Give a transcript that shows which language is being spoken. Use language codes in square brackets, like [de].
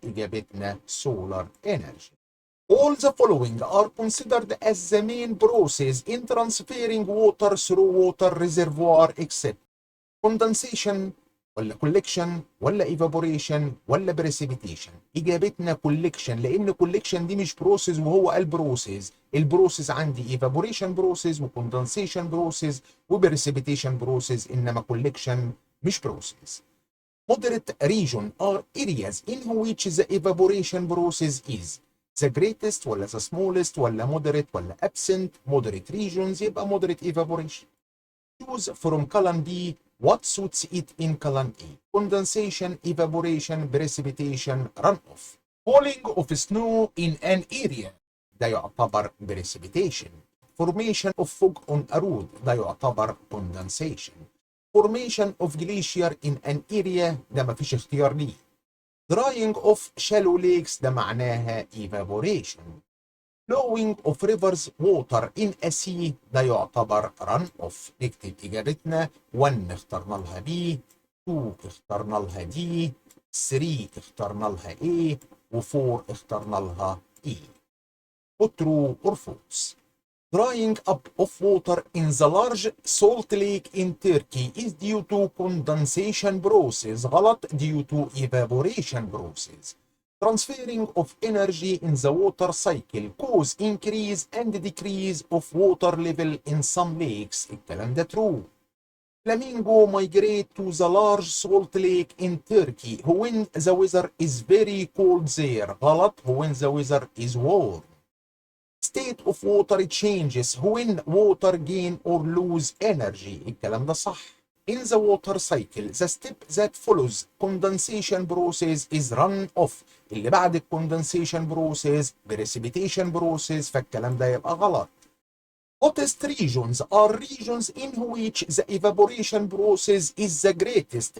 [en] إجابتنا solar energy. All the following are considered as the main process in transferring water through water reservoir except condensation ولا collection ولا evaporation ولا precipitation. [ar] إجابتنا collection، لأن collection دي مش process وهو قال process. البروسيس عندي evaporation process و condensation process و precipitation process، إنما collection مش process. [en] Moderate region are areas in which the evaporation process is the greatest ولا the smallest ولا moderate ولا absent. moderate regions يبقى moderate evaporation. Choose from column B what suits it in column A. Condensation, evaporation, precipitation, runoff. Falling of snow in an area [ar] ده يعتبر [en] precipitation. Formation of fog on a road [ar] ده يعتبر [en] condensation. Formation of glacier in an area [ar] ده مفيش اختيار ليه. [en] Drying of shallow lakes [ar] ده معناها [en] evaporation. Flowing of rivers water in a sea [ar] ده يعتبر [en] run off. [ar] نكتب إجابتنا 1 اخترنا لها B، 2 اخترنا لها D، 3 اخترنا لها A، و4 اخترنا لها E. [en] Put true or false. Drying up of water in the large salt lake in Turkey is due to condensation process. [ar] غلط. [en] due to evaporation process. Transferring of energy in the water cycle cause increase and decrease of water level in some lakes. [ar] الكلام ده true. [en] Flamingo migrate to the large salt lake in Turkey when the weather is very cold there. [ar] غلط. [en] when the weather is warm. State of water changes when water gain or lose energy. [ar] الكلام ده صح. [en] In the water cycle, the step that follows condensation process is run off. [ar] اللي بعد condensation process precipitation process، فالكلام ده يبقى غلط. [en] Hottest regions are regions in which the evaporation process is the greatest.